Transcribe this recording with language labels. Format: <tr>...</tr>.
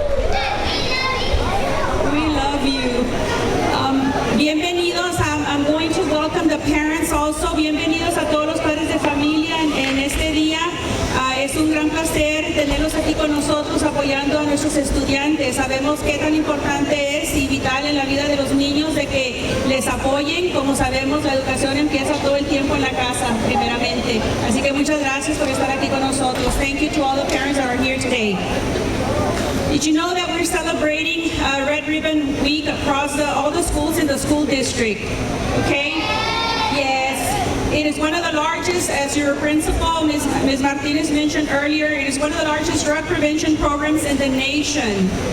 <en>We love you. Bienvenidos. I'm going to welcome the parents also.</en> <es>Bienvenidos a todos los padres de familia en este día. Es un gran placer tenerlos aquí con nosotros apoyando a nuestros estudiantes. Sabemos qué tan importante es y vital en la vida de los niños de que les apoyen. Como sabemos, la educación empieza todo el tiempo en la casa, primeramente. Así que muchas gracias por estar aquí con nosotros.</es> <en>Thank you to all the parents that are here today. Did you know that we're celebrating Red Ribbon Week across all the schools in the school district? Okay? Yes. It is one of the largest, as your principal, Ms. Martinez mentioned earlier, it is one of the largest drug prevention programs in the nation.</en>